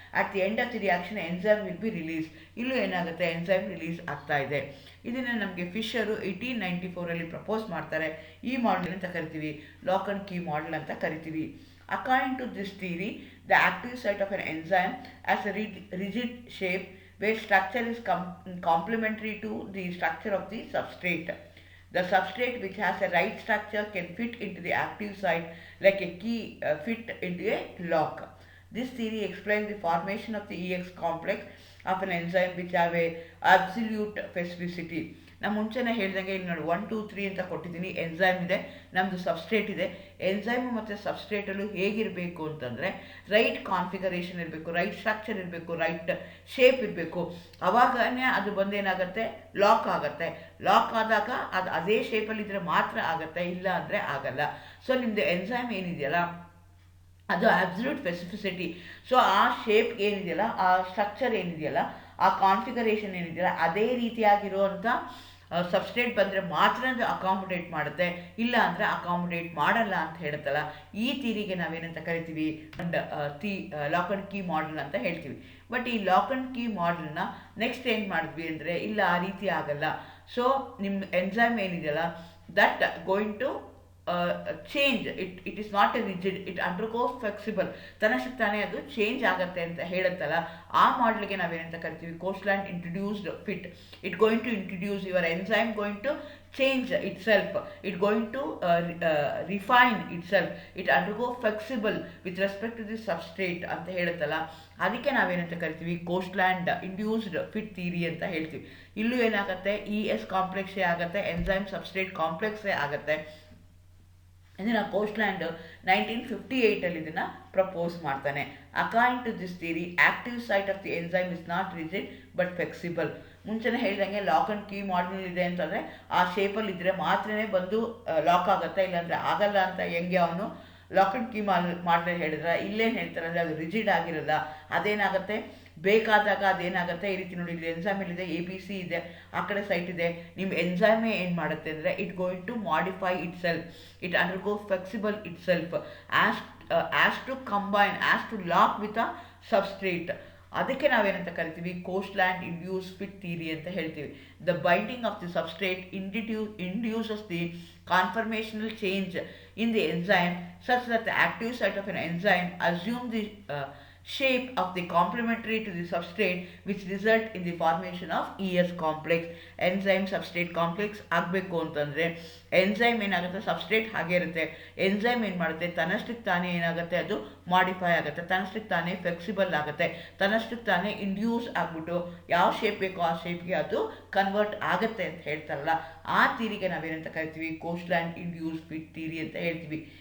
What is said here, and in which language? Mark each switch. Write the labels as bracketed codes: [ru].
[en] At the end of the reaction enzyme will be released. [kn] ಇಲ್ಲೂ ಏನಾಗುತ್ತೆ, enzyme release ಆಗ್ತಾ ಇದೆ. ಇದನ್ನು ನಮಗೆ ಫಿಶರು 1894 ಪ್ರಪೋಸ್ ಮಾಡ್ತಾರೆ. ಈ ಮಾಡೆಲ್ ಅಂತ ಕರಿತೀವಿ, ಲಾಕ್ ಆ್ಯಂಡ್ ಕೀ ಮಾಡೆಲ್ ಅಂತ ಕರಿತೀವಿ. [en] According to this theory, the active site of an enzyme has a rigid shape where structure is complementary to the structure of the substrate. The substrate which has a right structure can fit into the active site like a key fit into a lock. This theory explains the formation of the EX complex of an enzyme which have a absolute specificity. [kn] ನಾನು ಮುಂಚೆನೇ ಹೇಳ್ದಂಗೆ ಇಲ್ಲಿ ನೋಡಿ 1 2 3 ಅಂತ ಕೊಟ್ಟಿದ್ದೀನಿ. Enzyme ಇದೆ, ನಮ್ಮದು substrate ಇದೆ. ಎನ್ಸೈಮು ಮತ್ತು ಸಬ್ಸ್ಟ್ರೇಟಲ್ಲೂ ಹೇಗಿರಬೇಕು ಅಂತಂದರೆ, ರೈಟ್ ಕಾನ್ಫಿಗರೇಷನ್ ಇರಬೇಕು, ರೈಟ್ ಸ್ಟ್ರಕ್ಚರ್ ಇರಬೇಕು, ರೈಟ್ ಶೇಪ್ ಇರಬೇಕು. ಅವಾಗನೇ ಅದು ಬಂದೇನಾಗುತ್ತೆ, ಲಾಕ್ ಆಗುತ್ತೆ. ಲಾಕ್ ಆದಾಗ ಅದು ಅದೇ ಶೇಪಲ್ಲಿದ್ದರೆ ಮಾತ್ರ ಆಗುತ್ತೆ, ಇಲ್ಲ ಅಂದರೆ ಆಗಲ್ಲ. ಸೊ ನಿಮ್ಮದು ಎನ್ಸೈಮ್ ಏನಿದೆಯಲ್ಲ ಅದು ಅಬ್ಸಲ್ಯೂಟ್ ಸ್ಪೆಸಿಫಿಸಿಟಿ. ಸೊ ಆ ಶೇಪ್ ಏನಿದೆಯಲ್ಲ, ಆ ಸ್ಟ್ರಕ್ಚರ್ ಏನಿದೆಯಲ್ಲ, ಆ ಕಾನ್ಫಿಗರೇಷನ್ ಏನಿದೆಯಲ್ಲ, ಅದೇ ರೀತಿಯಾಗಿರುವಂಥ ಸಬ್ಸ್ಟ್ರೇಟ್ ಬಂದರೆ ಮಾತ್ರ ಅದು ಅಕಾಮಡೇಟ್ ಮಾಡುತ್ತೆ, ಇಲ್ಲ ಅಂದರೆ ಅಕಾಮಡೇಟ್ ಮಾಡಲ್ಲ ಅಂತ ಹೇಳುತ್ತಲ್ಲ. ಈ ಥಿಯರಿಗೆ ನಾವೇನಂತ ಕರಿತೀವಿ, ಲಾಕ್ ಆ್ಯಂಡ್ ಕೀ ಮಾಡೆಲ್ ಅಂತ ಹೇಳ್ತೀವಿ. ಬಟ್ ಈ ಲಾಕ್ ಆ್ಯಂಡ್ ಕೀ ಮಾಡೆಲ್ನ ನೆಕ್ಸ್ಟ್ ಏನು ಮಾಡಿದ್ವಿ ಅಂದರೆ, ಇಲ್ಲ ಆ ರೀತಿ ಆಗಲ್ಲ. ಸೊ ನಿಮ್ಮ ಎನ್ಸೈಮ್ ಏನಿದೆಯಲ್ಲ, [en] That going to change, it is not a rigid, it undergoes flexible. [kn] ತನ್ನಷ್ಟಕ್ಕೆ ತಾನೇ ಅದು ಚೇಂಜ್ ಆಗುತ್ತೆ ಅಂತ ಹೇಳುತ್ತಲ್ಲ, ಆ ಮಾಡಲ್ಗೆ ನಾವೇನಂತ ಕರಿತೀವಿ, ಕೋಶ್ಲ್ಯಾಂಡ್ introduced fit. [en] it going to introduce your enzyme going to change itself, it going to refine itself, it undergo flexible with respect to the substrate [kn] ಅಂತ ಹೇಳುತ್ತಲ್ಲ. ಅದಕ್ಕೆ ನಾವೇನಂತ ಕರಿತೀವಿ, ಕೋಶ್ಲ್ಯಾಂಡ್ ಇಂಡ್ಯೂಸ್ಡ್ ಫಿಟ್ ಥಿಯರಿ ಅಂತ ಹೇಳ್ತೀವಿ. ಇಲ್ಲೂ ಏನಾಗುತ್ತೆ, ES ಕಾಂಪ್ಲೆಕ್ಸೇ ಆಗುತ್ತೆ, ಎನ್ಸೈಮ್ ಸಬ್ಸ್ಟ್ರೇಟ್ ಕಾಂಪ್ಲೆಕ್ಸೇ ಆಗುತ್ತೆ. ಇದನ್ನು ಕೋಶ್ಲ್ಯಾಂಡ್ 1958 ಇದನ್ನು ಪ್ರಪೋಸ್ ಮಾಡ್ತಾನೆ. [en] According to this theory, active site of the enzyme is not rigid but flexible. [kn] ಮುಂಚೆನೇ ಹೇಳಿದಂಗೆ ಲಾಕ್ ಆ್ಯಂಡ್ ಕೀ ಮಾಡೆಲ್ ಇದೆ ಅಂತಂದರೆ ಆ ಶೇಪಲ್ಲಿ ಇದ್ದರೆ ಮಾತ್ರನೇ ಬಂದು ಲಾಕ್ ಆಗುತ್ತೆ, ಇಲ್ಲಾಂದರೆ ಆಗಲ್ಲ ಅಂತ ಹೆಂಗೆ ಅವನು ಲಾಕ್ ಆ್ಯಂಡ್ ಕೀ ಮಾಡಿದ್ರೆ ಹೇಳಿದ್ರೆ, ಇಲ್ಲೇನು ಹೇಳ್ತಾರೆ ಅಂದರೆ ಅದು ರಿಜಿಡ್ ಆಗಿರಲ್ಲ. ಅದೇನಾಗುತ್ತೆ, ಬೇಕಾದಾಗ ಅದೇನಾಗುತ್ತೆ, ಈ ರೀತಿ ನೋಡಿ, ಇಲ್ಲಿ ಎನ್ಸೈಮ್ ಇದೆ, ABC ಇದೆ, ಆ ಕಡೆ ಸೈಟ್ ಇದೆ. ನಿಮ್ಮ ಎನ್ಸೈಮೇ ಏನು ಮಾಡುತ್ತೆ ಅಂದರೆ, [en] It going to modify itself, it undergoes flexible itself as to combine, as to lock with a substrate. [kn] ಅದಕ್ಕೆ ನಾವೇನಂತ ಕರಿತೀವಿ, ಕೋಶ್ಲ್ಯಾಂಡ್ ಇಂಡ್ಯೂಸ್ ಫಿಟ್ ಥಿಯರಿ ಅಂತ ಹೇಳ್ತೀವಿ. [en] the binding of the substrate induces the conformational change in the enzyme such that the active site of an enzyme assume the shape of the complementary to the substrate, which result in the formation of ES complex, enzyme substrate complex [kn] ಆಗಬೇಕು ಅಂತಂದರೆ enzyme ಏನಾಗುತ್ತೆ, substrate ಹಾಗೆ ಇರುತ್ತೆ. Enzyme ಏನು ಮಾಡುತ್ತೆ, ತನ್ನಷ್ಟಕ್ಕೆ ತಾನೇ ಏನಾಗುತ್ತೆ, ಅದು ಮಾಡಿಫೈ ಆಗುತ್ತೆ, ತನ್ನಷ್ಟಕ್ಕೆ ತಾನೇ ಫ್ಲೆಕ್ಸಿಬಲ್ ಆಗುತ್ತೆ, ತನ್ನಷ್ಟಕ್ಕೆ ತಾನೇ ಇಂಡ್ಯೂಸ್ ಆಗಿಬಿಟ್ಟು ಯಾವ ಶೇಪ್ ಬೇಕೋ ಆ ಶೇಪ್ಗೆ ಅದು ಕನ್ವರ್ಟ್ ಆಗುತ್ತೆ ಅಂತ ಹೇಳ್ತಾರಲ್ಲ, ಆ ಥಿಯರಿಗೆ ನಾವೇನಂತ ಕರಿತೀವಿ, ಕೋಶ್ಲ್ಯಾಂಡ್ ಇಂಡ್ಯೂಸ್ ಫಿಟ್ ಥಿಯರಿ ಅಂತ ಹೇಳ್ತೀವಿ.